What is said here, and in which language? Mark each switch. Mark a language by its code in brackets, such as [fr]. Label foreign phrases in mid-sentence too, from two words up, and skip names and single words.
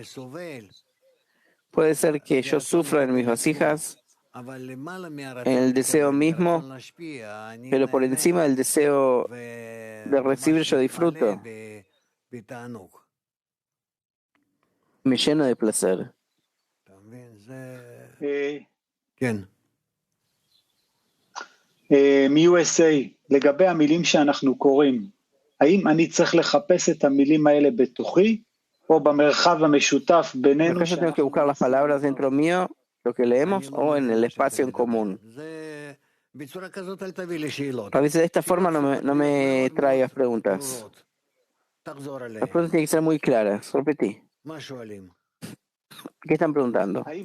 [es] Puede ser que yo sufra en mis vasijas, en el deseo mismo, pero por encima del deseo de recibir yo disfruto. Me lleno de placer. [he] מ-USA, לגבי המילים שאנחנו קוראים, האם אני צריך לחפש את המילים האלה בתוכי, או במרחב המשותף בינינו? [es] ¿Acaso tengo que buscar las palabras dentro mío, lo que leemos, o en el espacio en común? A veces de esta forma no me traigas preguntas. Las preguntas tienen que ser muy claras. Repetí. ¿Qué están preguntando?